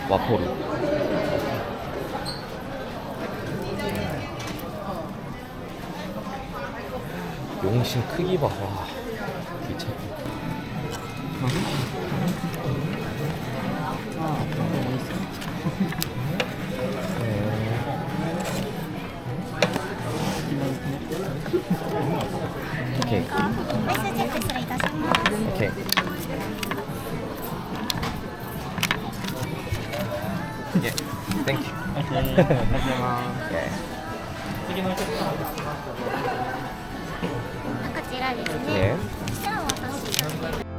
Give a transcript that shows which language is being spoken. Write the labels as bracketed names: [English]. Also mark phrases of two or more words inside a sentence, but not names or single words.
[Korean] 와포루. 용신 크기 봐. 와, 미쳤다. 아, 너무 멋있어. 오케이. [Japanese] メッセージチェック失礼いたします。 [Korean] 오케이. 예, 땡큐. 예. [Japanese] こちらですね。 [Korean] 예. [Japanese] じゃあ私。